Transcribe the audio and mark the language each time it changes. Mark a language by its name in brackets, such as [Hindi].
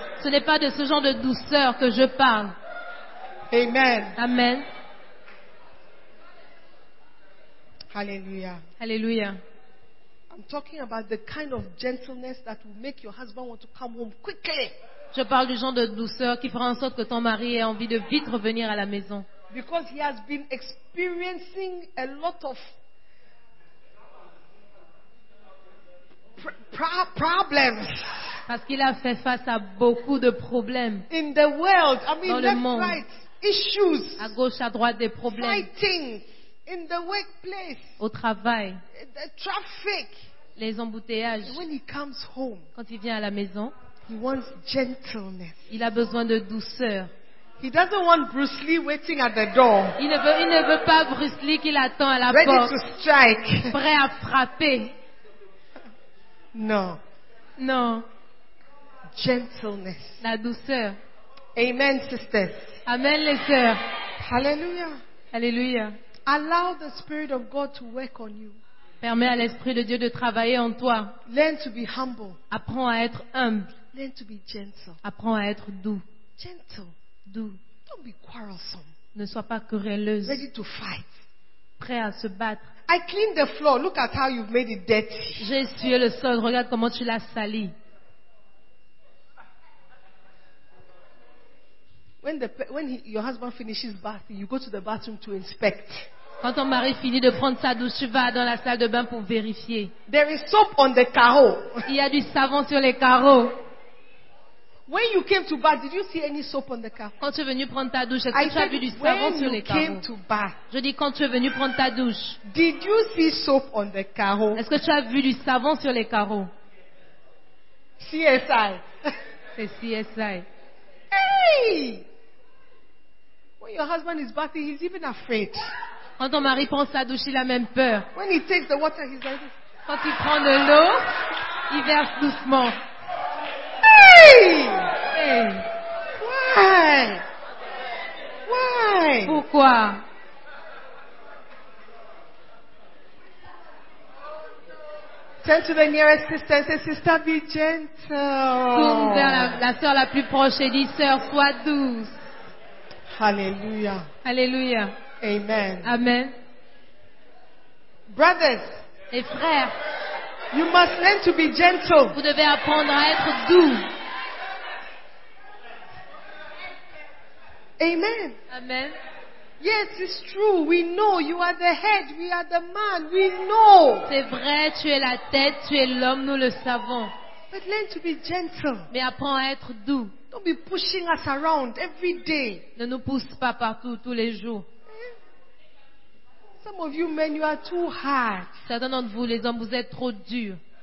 [French] Ce n'est pas de ce genre de douceur que je parle. Amen. Amen. Hallelujah. Hallelujah. [English] I'm talking about the kind of gentleness that will make your husband want to come home quickly. [French] Je parle du genre de douceur qui fera en sorte que ton mari ait envie de vite revenir à la maison. [English] Because he has been experiencing a lot of problems. [French] Parce qu'il a fait face à beaucoup de problèmes. [English] In the world, I mean, [French] dans [English] left [French] le monde, [English] right, issues. [French] À gauche, à droite, des problèmes. [English] Fighting. In the workplace, [French] au travail, [English] the traffic, [French] les embouteillages. [English] When he comes home, [French] quand il vient à la maison, [English] he wants gentleness. [French] Il a besoin de douceur. [English] He doesn't want Bruce Lee waiting at the door. [French] Il ne veut pas Bruce Lee qui l'attend à la [English] ready [French] porte. [English] To strike. [French] Prêt à frapper. Non. Non. [English] Gentleness. [French] La douceur. [English] Amen, sisters. [French] Amen, les sœurs. Hallelujah. Hallelujah. [English] Allow the Spirit of God to work on you. [French] Permets à l'Esprit de Dieu de travailler en toi. [English] Learn to be humble. [French] Apprends à être humble. [English] Learn to be gentle. [French] Apprends à être doux. [English] Gentle. [French] Doux. [English] Don't be quarrelsome. [French] Ne sois pas querelleuse. [English] Ready to fight. [French] Prêt à se battre. [English] I cleaned the floor. Look at how you've made it dirty. [French] J'ai essuyé le sol. Regarde comment tu l'as sali. [English] Your husband finishes bath, you go to the bathroom to inspect. [French] Quand ton mari finit de prendre sa douche, tu vas dans la salle de bain pour vérifier. [English] There is soap on the carreau. [French] Il y a du savon sur les carreaux. [English] When you came to bath, did you see any soap on the carreau? [French] Quand tu es venu prendre ta douche, est-ce que tu as vu du savon sur les carreaux? Je dis quand tu es venu prendre ta douche. [English] Did you see soap on the carreau? [French] Est-ce que tu as vu du savon sur les carreaux? [English] CSI. [French] C'est CSI. Hey! [English] When your husband is bathing, he's even afraid. [French] Quand ton mari prend sa douche, il a même peur. [English] When he takes the water, he's like this. [French] Quand il prend de l'eau, il verse doucement. Hey! Hey! [English] Why? Why? [French] Pourquoi? [English] Turn to the nearest sister and say, sister, be gentle. [French] Tourne vers la sœur la plus proche et dis, sœur, sois douce. Hallelujah. Hallelujah. Amen. Amen. [English] Brothers, [French] et frères, [English] you must learn to be gentle. [French] Vous devez apprendre à être doux. Amen. Amen. [English] Yes, it's true. We know you are the head. We are the man. We know. [French] C'est vrai, tu es la tête, tu es l'homme, nous le savons. [English] But learn to be gentle. [French] Mais apprends à être doux. [English] Don't be pushing us around every day. [French] Ne nous pousse pas partout tous les jours. [English] Some of you men, you are too hard. [French] Certains d'entre vous, les hommes, vous êtes trop durs.